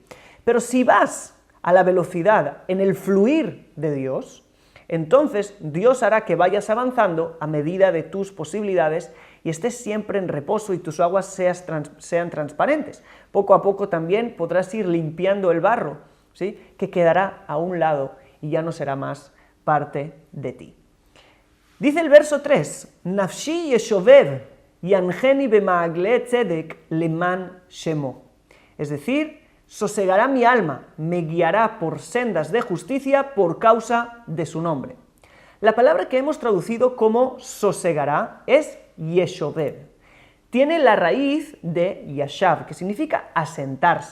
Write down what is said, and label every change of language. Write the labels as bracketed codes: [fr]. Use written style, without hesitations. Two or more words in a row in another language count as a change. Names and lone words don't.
[es] Pero si vas a la velocidad, en el fluir de Dios, entonces Dios hará que vayas avanzando a medida de tus posibilidades y estés siempre en reposo y tus aguas sean transparentes. Poco a poco también podrás ir limpiando el barro, ¿sí?, que quedará a un lado y ya no será más parte de ti. Dice el verso 3, [he] נפשי ישובב ינחני במעגלי צדק למען שמו. [es] Es decir, sosegará mi alma, me guiará por sendas de justicia por causa de su nombre. La palabra que hemos traducido como sosegará es yeshovev. Tiene la raíz de yashav, que significa asentarse.